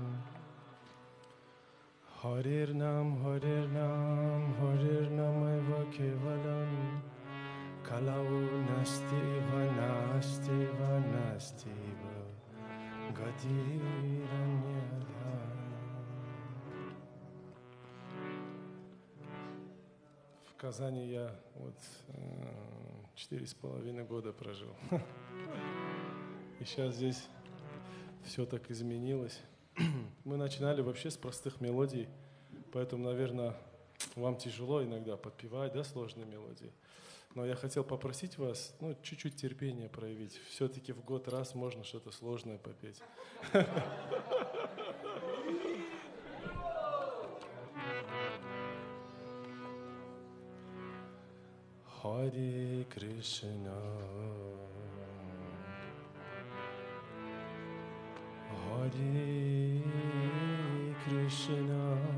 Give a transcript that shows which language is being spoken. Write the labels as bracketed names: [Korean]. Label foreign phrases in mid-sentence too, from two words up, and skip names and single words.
[Sanskrit] हरिर् नाम एव केवलम् कलौ नास्ति व गदिरन्यधा. [Russian] В Казани я вот 4,5 года прожил. И сейчас здесь все так изменилось. Мы начинали вообще с простых мелодий, поэтому, наверное, вам тяжело иногда подпевать, да, сложные мелодии. Но я хотел попросить вас, чуть-чуть терпения проявить. Все-таки в год раз можно что-то сложное попеть. Харе Кришна, Харе Кришна,